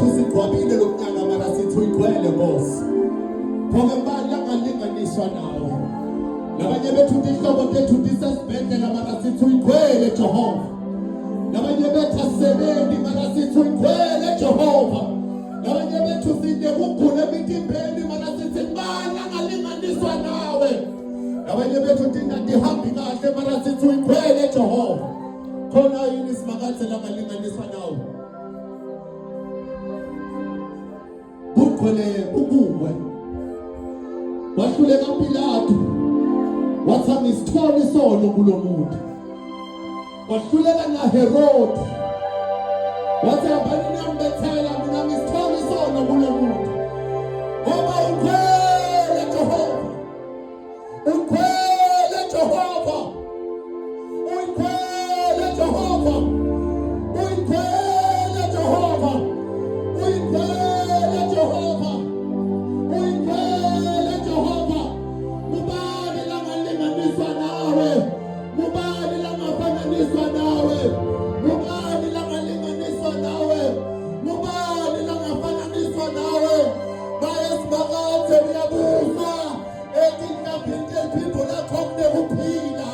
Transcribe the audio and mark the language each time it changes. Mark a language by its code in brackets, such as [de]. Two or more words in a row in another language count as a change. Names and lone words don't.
[zu] sigcwabile lomnyaka mara sithi uyigcwele boss phome mbali angalinganiswa nawe labanye bethu tihlobo tethu disesibhedlela mara sithi uyigcwele Jehova labanye bethu asebenzi mara sithi uyigcwele Jehova labanye bethu side kugula emitimbeni mara sithi bani angalinganiswa nawe Abanye bethu thina ndihambi kahle mara sithi uyikhwele Jehova. Khona yini simakathe langalinganiswa nawe? Bukhwele ubuwe. Wahluleka Pilato. Wathi angisithole isono kulo muntu. Wahluleka na Herod. Wathi abanini ambethela mina ngisithole isono kulo muntu. Ngoba ukhwele Jehova. Ukhwele Jehova. Ukhwele Jehova. Ukhwele Jehova. Ukhwele Jehova. Ukhwele Jehova. Mubani langalinganiswa nawe. Mubani langafananiswa nawe. Mubani langalinganiswa nawe. Mubani langafananiswa nawe. Bayesibakathe uyabuza. Ethi mhlawumbe iphimbo lakho kunekuphila.